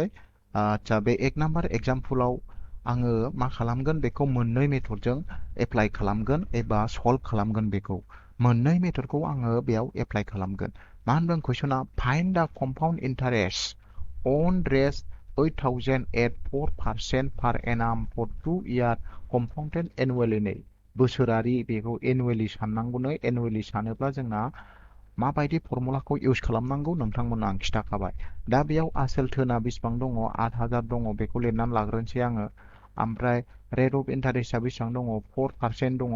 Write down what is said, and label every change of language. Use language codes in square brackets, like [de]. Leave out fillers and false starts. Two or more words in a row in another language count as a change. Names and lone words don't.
[brx] आदसा बे 1 नाम्बार एग्जाम्पलाव आङो मा खालामगोन? बेखौ मोननै मेथडजों एप्लाइ खालामगोन एबा सल्भ खालामगोन। बेखौ मोननै मेथडखौ आङो बेयाव एप्लाइ खालामगोन। मा होनदों कुइसना? [en] find the compound interest on rest 8,000 at 4% per annum for 2 years compounded annually। [brx] बोसोरारि बेखौ एनुवेलि साननांगौनो। एनुवेलि सानोब्ला जोंना माबायदि फर्मुलाखौ इउज खालामनांगौ नोंथांमोननो आं खिन्थाखाबाय। दा बेयाव आसोल टोना बेसेबां दङ? 8,000 दङ। बेखौ लिरनानै लाग्रोनोसै आङो। ओमफ्राय [en] rate of interest [brx] बेसेबां दङ? 4% दङ।